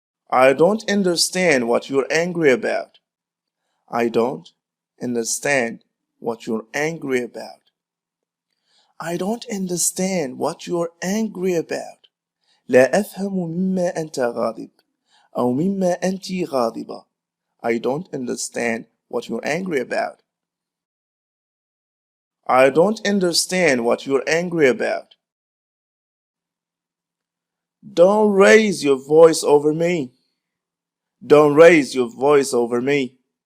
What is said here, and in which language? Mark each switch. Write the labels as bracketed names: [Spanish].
[English] I don't understand what you're angry about. I don't understand what you're angry about. I don't understand what you're angry about. [Arabic] لا أفهم مما أنت غاضب أو مما أنت غاضبة. [English] I don't understand what you're angry about. I don't understand what you're angry about. Don't raise your voice over me. Don't raise your voice over me.